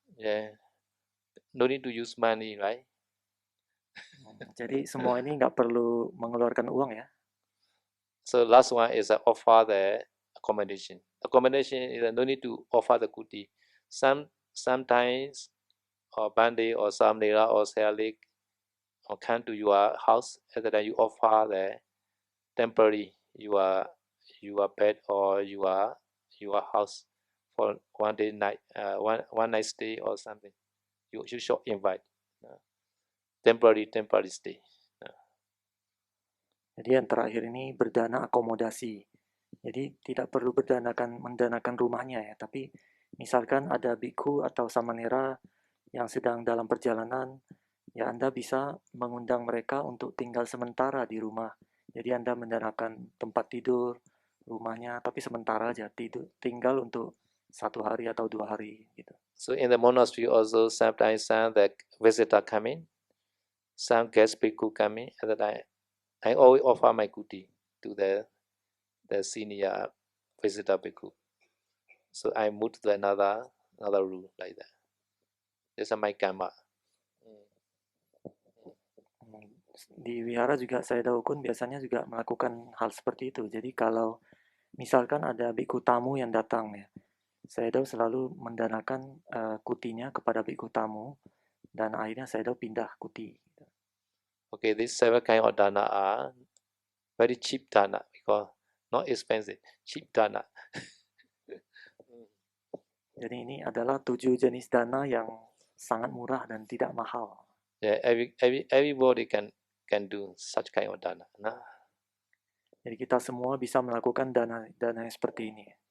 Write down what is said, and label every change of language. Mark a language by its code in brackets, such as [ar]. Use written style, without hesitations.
[en] Yeah, no need to use money, right? [id] Jadi semua ini nggak perlu mengeluarkan uang ya. [en] So last one is offer the accommodation. Accommodation is no need to offer the kuti. Sometimes or Bande or Samnera or Salik or come to your house, and then you offer the temporary your bed or your house for one day night one night stay or something. You should invite temporary stay. [id] Jadi yang terakhir ini berdana akomodasi. Jadi tidak perlu mendanakan rumahnya ya, tapi misalkan ada biku atau samanera yang sedang dalam perjalanan, ya Anda bisa mengundang mereka untuk tinggal sementara di rumah. Jadi Anda mendanakan tempat tidur, rumahnya, tapi sementara aja tinggal untuk 1 hari atau 2 hari gitu. [en] So in the monastery also sometimes some the visitor coming, some guest bhikkhu coming, and then I always offer my kuti to the senior visitor bhikkhu. So I move to another room like that. This is my karma. [id] Di wihara juga saya Daokun biasanya juga melakukan hal seperti itu. Jadi kalau misalkan ada bhikkhu tamu yang datang ya, saya selalu mendanakan kutinya kepada bhikkhu tamu dan akhirnya saya pindah kuti. [en] Okay, these 7 kind of dana are very cheap dana because not expensive, cheap dana. [id] Jadi ini adalah 7 jenis dana yang sangat murah dan tidak mahal. [en] Yeah, everybody can do such kind of dana. Nah. [id] Jadi kita semua bisa melakukan dana yang seperti ini.